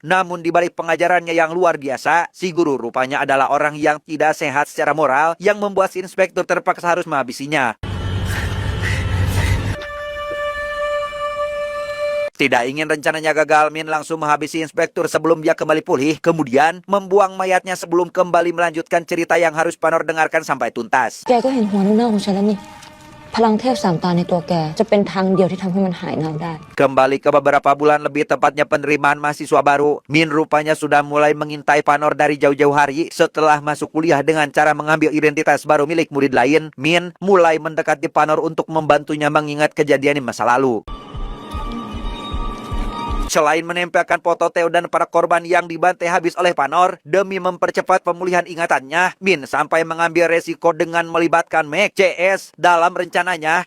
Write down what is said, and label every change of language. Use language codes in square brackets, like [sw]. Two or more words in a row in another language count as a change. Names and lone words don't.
[id] Namun di balik pengajarannya yang luar biasa, si guru rupanya adalah orang yang tidak sehat secara moral yang membuat si inspektur terpaksa harus menghabisinya. Tidak ingin rencananya gagal, Min langsung menghabisi inspektur sebelum dia kembali pulih, kemudian membuang mayatnya sebelum kembali melanjutkan cerita yang harus Panor dengarkan sampai tuntas. [th] แกก็เห็นหัวเน่าๆของฉันแล้วนี่พลังเทพสามตาในตัวแกจะเป็นทางเดียวที่ทำให้มันหายเน่าได้ [id] Kembali ke beberapa bulan lebih tepatnya penerimaan mahasiswa baru, Min rupanya sudah mulai mengintai Panor dari jauh-jauh hari. Setelah masuk kuliah dengan cara mengambil identitas baru milik murid lain, Min mulai mendekati Panor untuk membantunya mengingat kejadian di masa lalu. Selain menempelkan foto Theo dan para korban yang dibantai habis oleh Panor, demi mempercepat pemulihan ingatannya, Min sampai mengambil resiko dengan melibatkan Meg CS dalam rencananya.